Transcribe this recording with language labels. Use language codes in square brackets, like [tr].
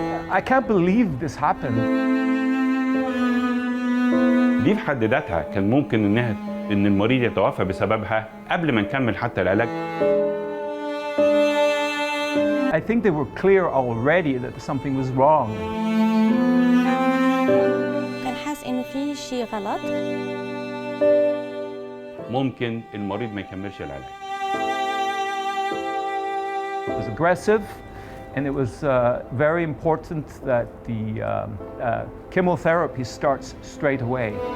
[en] I can't believe this happened. [ar] دي في حد ذاتها كان ممكن إن المريض يتوفى بسببها قبل ما نكمل حتى العلاج. [en] I think they were clear already that something was wrong. [ar] كان حاس إنه في شيء غلط. ممكن المريض ما يكملش العلاج. [en] It was aggressive, and it was very important that the chemotherapy starts straight away.